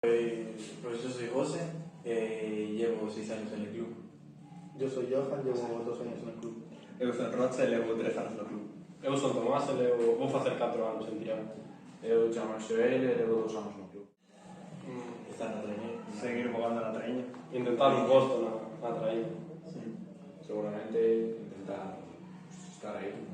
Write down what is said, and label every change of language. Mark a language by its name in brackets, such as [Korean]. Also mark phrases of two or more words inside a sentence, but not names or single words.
[Spanish] Pues yo soy José, llevo 6 años en el club. Yo soy Johan, llevo 2 años en el club. [Galician] Eu son Rocha e levo 3 anos no club. Eu son Tomás e vou facer 4 anos en Tirán. Eu chamo Xoel e levo 2 anos no club. Está na trainera. Seguir jugando na traíña. Intentar un posto na traída. Sí. Seguramente intentar estar aí.